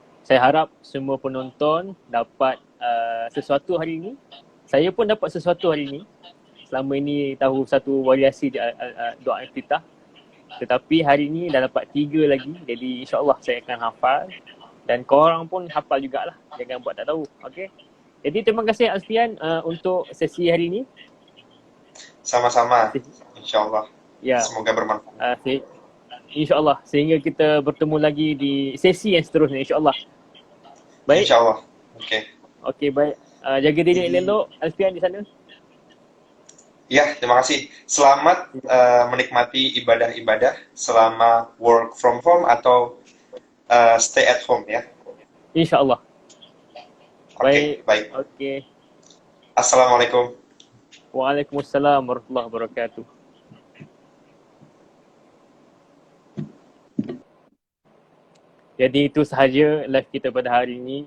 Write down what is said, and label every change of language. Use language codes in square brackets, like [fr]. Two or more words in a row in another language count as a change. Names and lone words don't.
[ms] Saya harap semua penonton dapat sesuatu hari ini. Saya pun dapat sesuatu hari ini. Selama ini tahu satu variasi doa iftitah. Tetapi hari ini dah dapat 3 lagi. Jadi insyaAllah saya akan hafal. Dan korang pun hafal jugalah. Jangan buat tak tahu. Okay. Jadi terima kasih Alfian untuk sesi hari ini. Sama-sama, insyaAllah. Ya. Semoga bermanfaat. InsyaAllah. Sehingga kita bertemu lagi di sesi yang seterusnya insyaAllah. Baik. InsyaAllah. Okey. Okey, baik. Jaga diri elok Alfian di sana. Ya, [id] terima kasih. Selamat menikmati ibadah-ibadah selama [en] work from home [id] atau [en] stay at home [id] ya. InsyaAllah. Oke, baik. [ms] Okey. Assalamualaikum. [ar] وعليكم السلام ورحمة الله وبركاته. [ms] Jadi itu sahaja live kita pada hari ini.